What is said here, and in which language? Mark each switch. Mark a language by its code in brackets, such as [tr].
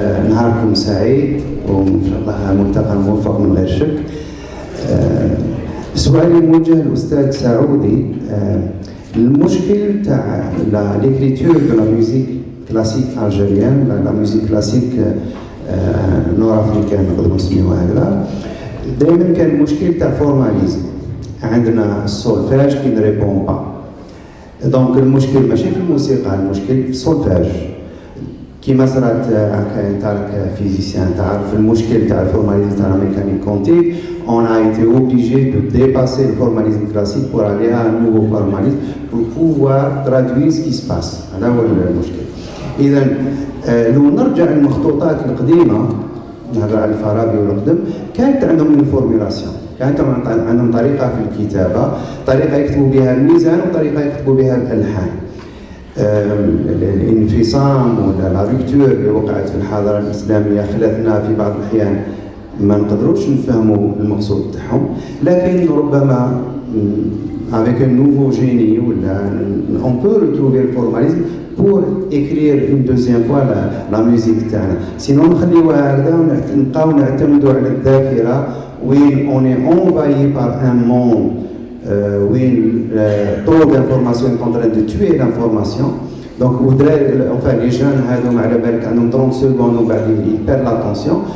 [ar] نهاركم سعيد وإن شاء الله ملتقى موفق من غير شك. سؤالي موجه للأستاذ سعودي. المشكل تاع [fr] l'écriture de la musique classique algérienne, la musique classique nord-africaine [ar] نقدروا نسميوها هكذا، دائما كان المشكل تاع فورماليزم. عندنا السولفاج كي نريبون با. دونك المشكل ماشي في الموسيقى، المشكل في السولفاج. كيما صرات انت راك فيزيسيان تعرف المشكل تاع الفورماليزم تاع الميكانيك كونتيك. [fr] On a été obligé de dépasser le formalisme classique pour aller à un nouveau formalisme pour pouvoir traduire ce qui se passe. [ar] هذا هو المشكل. إذا لو نرجع للمخطوطات القديمة نهضر على الفارابي والقدم، كانت عندهم الفورميلاسيون، كانت عندهم طريقة في الكتابة، طريقة يكتبوا بها الميزان وطريقة يكتبوا بها الألحان. الانفصام ولا لا رupture اللي وقعت في الحضارة الإسلامية خلتنا في بعض الأحيان ما نقدروش نفهموا المقصود تاعهم، لكن ربما [fr] avec un nouveau génie on peut retrouver le formalisme pour écrire une deuxième fois la musique [ar] تاعنا. [fr] sinon [ar] نخليوها هكذا ونبقاو نعتمدوا على الذاكرة وين [fr] on est envahi par un monde وين trop d'informations est en train de tuer l'information. Donc, enfin, les jeunes, عندهم 30 secondes, ils perdent l'attention.